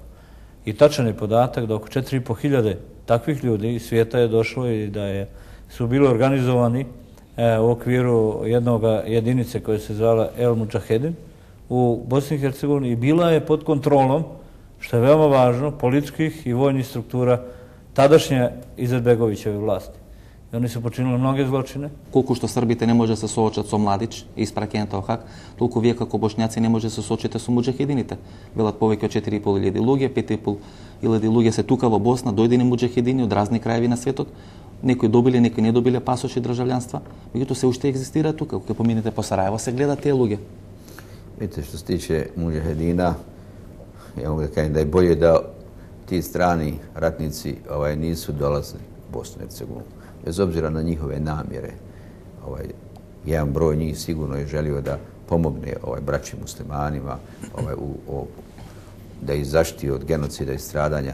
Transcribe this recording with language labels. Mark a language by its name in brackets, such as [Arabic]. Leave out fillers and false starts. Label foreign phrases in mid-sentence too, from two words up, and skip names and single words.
[Serbian] I tačan je podatak da oko 4.500 takvih ljudi iz svijeta je došlo i da su bili organizovani u okviru jedinice koja se zvala El Mudžahedin u Bosni i Hercegovini i bila je pod kontrolom, što je veoma važno, političkih i vojnih struktura tadašnje Izetbegovićeve vlasti. I oni su počinili mnoge zločine. [Macedonian] Колку што србите не може да се соочат со Младич и испраќената во Хаг, толку вие како бошњаци не може да се соочите со муџахедините. Велат повеќе од 4.500 луѓе, 5.500 луѓе се тука во Босна, дојдени муџахедини од разни краеви на светот. Некои добили, некои не добиле пасоши државјанства, меѓутоа се уште екзистира тука. Кога поминете по Сараево, се гледат тие луѓе. [Bosnian] Vidite, što se tiče mudžahedina, ja mogu da kažem da je bolje da ti strani ratnici nisu dolazili u Bosnu i Hercegovinu. Bez obzira na njihove namjere, jedan broj njih sigurno je želio da pomogne braći muslimanima, da ih zaštiti od genocida i stradanja.